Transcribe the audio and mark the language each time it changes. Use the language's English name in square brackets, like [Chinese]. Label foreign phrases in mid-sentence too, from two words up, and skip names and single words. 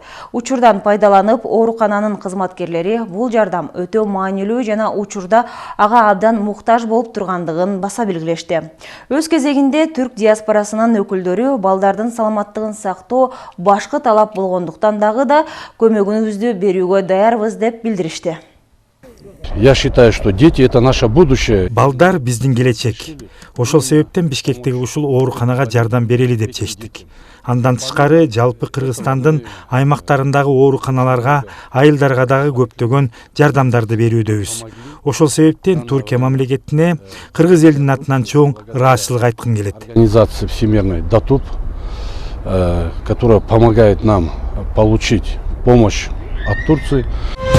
[Kyrgyz] Учурдан пайдаланып, оорукананын кызматкерлери бул жардам өтө маанилүү жана учурда ага абдан муктаж болуп тургандыгын баса белгилешти. Өз кезегинде түрк диаспорасынын өкүлдөрү балдардын саламаттыгын сактоо башкы талап болгондуктан дагы да көмөгүбүздү берүүгө даярбыз деп билдиришти. [Russian] Я считаю, что дети — это наше будущее. [Kyrgyz] Балдар биздин келечек. Ошол себептен Бишкектеги ушул ооруканага жардам берели деп чечтик. Андан тышкары жалпы Кыргызстандын аймактарындагы ооруканаларга, айылдарга дагы көптөгөн жардамдарды берүүдөбүз. Ошол себептен Туркия мамлекетине кыргыз элдин атынан чоң ыраазычылык айткым келет. [Russian] Организация Всемирной ДАТУП, которая помогает нам получить помощь от Турции.